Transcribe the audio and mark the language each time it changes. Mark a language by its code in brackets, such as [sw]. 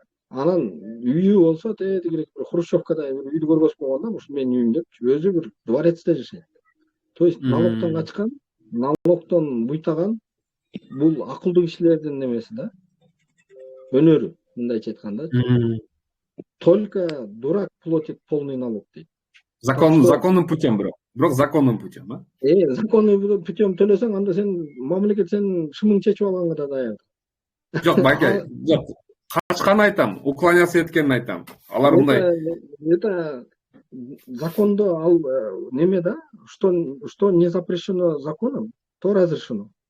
[ky] Анан үйү болсо тегерек бир Хрущевкада бир үйдү көргөзүп койгон да, ушу менин үйүм деп, өзү бир дворецте жашайт. То есть налогтон качкан, налогтон буйтаган бул акылдуу кишилердин немеси да. Өнөрү, мындайча айтканда. [ru] Только дурак платит полный налог [ky] дейт. [ru] Законным путем [ky] бирок [ru] законным путем, а? Законный путем [ky] төлөсөң, анда сен мамлекет сен шымың чечип алганга да даяр. Жок, байке, жок. Качканын айтам, уклоняться эткенин айтам. Алар мындай. [ru] Это [ky] законды ал неме да, [ru] что не запрещено законом, то разрешено.